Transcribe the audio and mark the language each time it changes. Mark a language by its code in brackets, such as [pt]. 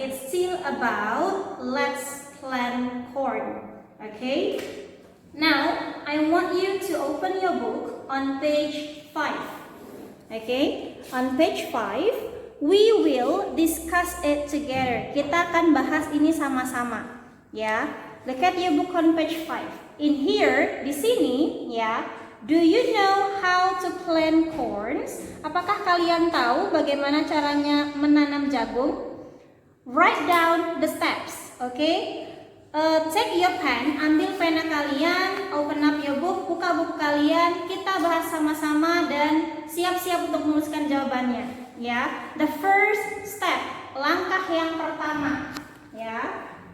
[en] It's still about let's plant corn. Okay? Now, I want you to open your book on page 5. Okay? On page 5, we will discuss it together. [id] Kita akan bahas ini sama-sama, ya. [en] Look at your book on page 5. In here, [id] di sini, ya. [en] Do you know how to plant corns? [id] Apakah kalian tahu bagaimana caranya menanam jagung? [en] Write down the steps, okay? Take your pen, [id] ambil pena kalian, [en] open up your book, [id] buka buku kalian, kita bahas sama-sama dan siap-siap untuk menuliskan jawabannya. Ya, [en] the first step, [id] langkah yang pertama, ya.